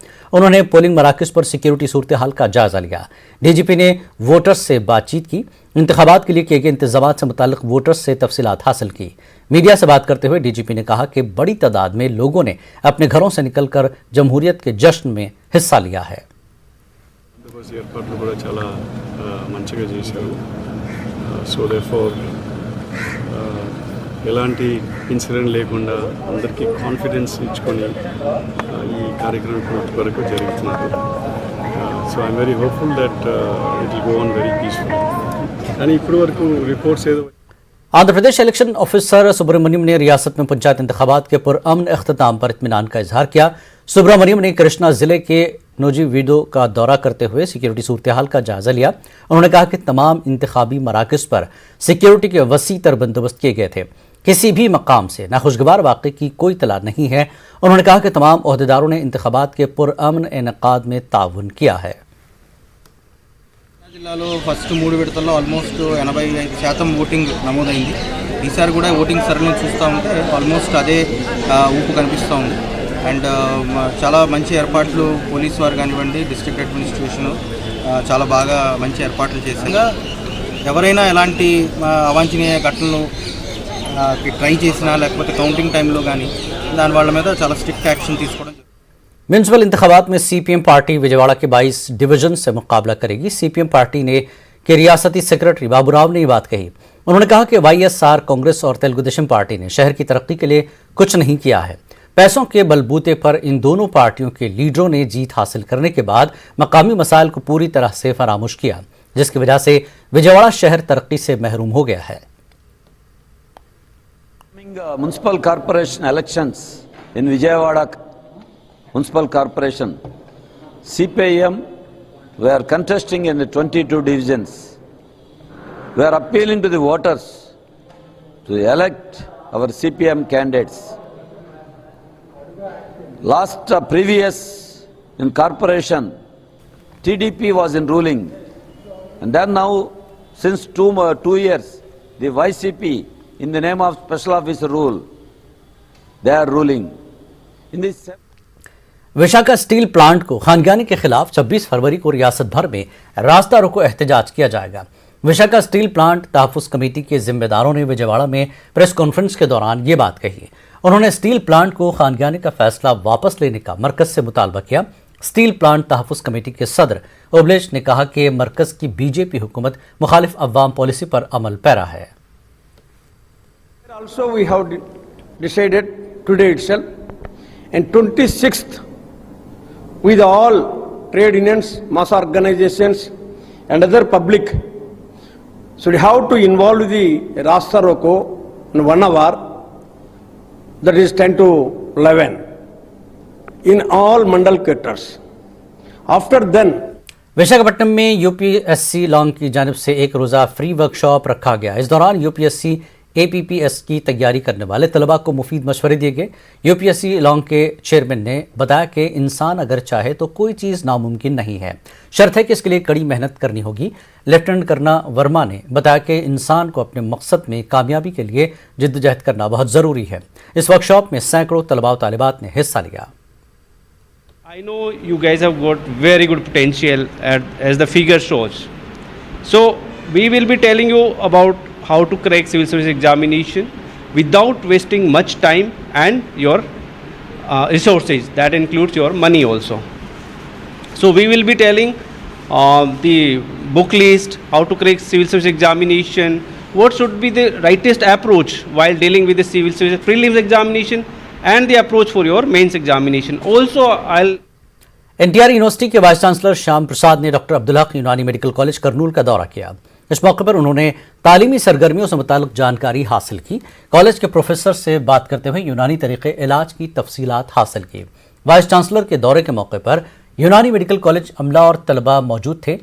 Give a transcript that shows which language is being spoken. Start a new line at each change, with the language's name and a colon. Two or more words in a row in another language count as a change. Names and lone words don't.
Hindi: उन्होंने पोलिंग मराकज़ पर सिक्योरिटी सूरत हाल का जायजा लिया। डीजीपी ने वोटर्स से बातचीत की, इंतखाबात के लिए किए गए इंतजामात से मुताल्लिक वोटर्स से तफसीलात हासिल की। मीडिया से बात करते हुए डीजीपी ने कहा कि बड़ी तादाद में लोगों ने अपने घरों से निकलकर जमहूरियत के जश्न में हिस्सा लिया है।
Telugu: ఎలాంటి ఇన్సిడెంట్ లేకుండా అందరికీ కాన్ఫిడెన్స్ ఇచ్చుకొని ఈ కార్యక్రమం పూర్తి వరకు జరుగుతున్నది.
English: So I'm very hopeful that it will go on very peaceful.
Telugu: కానీ ఇప్పటి వరకు రిపోర్ట్స్ ఏదో
Hindi: आंध्र प्रदेश
English: election officer
Hindi: सुब्रमण्यम ने रियासत में पंचायत इंतखाबात के पुरअमन अख्तिताम पर इत्मीनान का इजहार किया। सुब्रमण्यम ने कृष्णा जिले के नोजीवीडो का दौरा करते हुए सिक्योरिटी सूरत हाल का जायजा लिया। उन्होंने कहा कि तमाम इंतखाबी मराकज़ पर सिक्योरिटी के वसी तर बंदोबस्त किए गए थे। किसी भी मकाम से नाखुशगवार वाक़े की कोई इत्तला नहीं है। उन्होंने कहा कि तमाम ओहदेदारों ने इंतखाबात के पुरअमन इनेकाद में ताउन किया है।
Telugu: జిల్లాలో ఫస్ట్ 3 విడతల్లో ఆల్మోస్ట్ 85% ఓటింగ్ నమోదైంది. ఈసారి కూడా ఓటింగ్ సరళిని చూస్తూ ఉంటే ఆల్మోస్ట్ అదే ఊపు కనిపిస్తూ ఉంది. అండ్ చాలా మంచి ఏర్పాట్లు పోలీస్ వారు కానివ్వండి,
English: district administration
Telugu: చాలా బాగా మంచి ఏర్పాట్లు చేశారు. ఎవరైనా ఎలాంటి అవాంఛనీయ ఘటనలు ట్రై చేసినా లేకపోతే కౌంటింగ్ టైంలో కానీ దాని వాళ్ళ మీద చాలా
English: strict action
Telugu: తీసుకోవడం.
Hindi: म्यूनसिपल इंतखाबात में सीपीएम पार्टी विजयवाड़ा के 22 डिवीजन से मुकाबला करेगी। सीपीएम पार्टी ने के रियासती सेक्रेटरी बाबूराव ने ये बात कही। उन्होंने कहा कि वाईएसआर कांग्रेस और तेलुगु देशम पार्टी ने शहर की तरक्की के लिए कुछ नहीं किया है। पैसों के बलबूते पर इन दोनों पार्टियों के लीडरों ने जीत हासिल करने के बाद मकामी मसाइल को पूरी तरह से फरामोश किया, जिसकी वजह से विजयवाड़ा शहर तरक्की से महरूम हो गया है।
English: Municipal corporation elections in Vijayawada Municipal Corporation, CPIM, we are contesting in the 22 divisions. We are appealing to the voters to elect our CPM candidates. Previous in corporation, TDP was in ruling, and then now since 2 years, the YCP in the name of special officer rule, they are ruling. In this
Hindi: विशाखा स्टील प्लांट को खानगियानी के खिलाफ 26 फरवरी को रियासत भर में रास्ता रोको एहतजाज किया जाएगा। विशाखा स्टील प्लांट तहफ़्फ़ुज़ कमेटी के जिम्मेदारों ने विजयवाड़ा में
English: press conference
Hindi: के दौरान ये बात कही। उन्होंने
English: steel plant
Hindi: को खानगियानी का फैसला वापस लेने का मरकज़ से मुतालबा किया। स्टील प्लांट तहफ़्फ़ुज़ कमेटी के सदर ओबलेश ने कहा कि मरकज़ की बीजेपी हुकूमत मुखालिफ अवाम पॉलिसी पर अमल पैरा है।
English: Also we have decided today itself and 26th with all trade unions, mass organizations and other public should have to involve the
Hindi: रास्ता रोको
English: in 1 hour, that is 10 to 11 in all mandal quarters. After then
Hindi: विशाखापट्टनम में यूपीएससी लॉन्ग की जानिब से एक रोज़ा
English: free workshop
Hindi: रखा गया। इस दौरान यूपीएससी APPS की तैयारी करने वाले तलबा को मुफीद मशवरे दिए गए। यूपीएससी लॉन्ग के चेयरमैन ने बताया कि इंसान अगर चाहे तो कोई चीज़ नामुमकिन नहीं है, शर्त है कि इसके लिए कड़ी मेहनत करनी होगी। लेफ्टिनेंट कर्नल वर्मा ने बताया कि इंसान को अपने मकसद में कामयाबी के लिए जिद्दोजहद करना बहुत ज़रूरी है। इस वर्कशॉप में सैकड़ों तलबा और तालिबात ने हिस्सा लिया।
English: I know you guys have got very good potential as the figure shows. So we will be telling you about how to crack civil service examination without wasting much time and your resources. That includes your money also. So we will be telling the book list, how to crack civil service examination, what should be the rightest approach while dealing with the civil service prelims examination, and the approach for your mains examination. Also, I'll
Hindi: NTR यूनिवर्सिटी के
English: Vice Chancellor
Hindi: श्याम प्रसाद ने डॉक्टर अब्दुल हक यूनानी मेडिकल कॉलेज करनूल का दौरा किया। इस मौके पर उन्होंने तालीमी सरगर्मियों से मुताल्लिक जानकारी हासिल की। कॉलेज के प्रोफेसर से बात करते हुए यूनानी तरीके इलाज की तफसीलात हासिल की।
English: Vice Chancellor
Hindi: के दौरे के मौके पर यूनानी
English: medical college
Hindi: अमला और तलबा मौजूद थे।